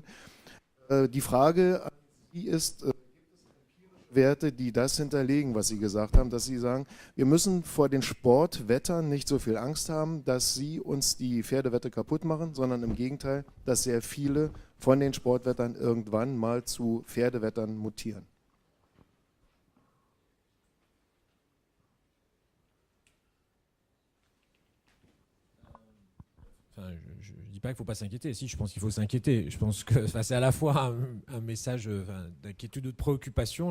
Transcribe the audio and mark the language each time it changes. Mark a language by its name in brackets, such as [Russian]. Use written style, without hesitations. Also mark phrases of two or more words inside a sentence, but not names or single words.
[German] Die Frage an Sie ist, gibt es empirische Werte, die das hinterlegen, was Sie gesagt haben, dass Sie sagen, wir müssen vor den Sportwettern nicht so viel Angst haben, dass sie uns die Pferdewette kaputt machen, sondern im Gegenteil, dass sehr viele von den Sportwettern irgendwann mal zu Pferdewettern mutieren. [French] Je ne dis pas qu'il ne faut pas s'inquiéter. Si, je pense qu'il faut s'inquiéter. Je pense que c'est à la fois un message d'inquiétude ou de préoccupation.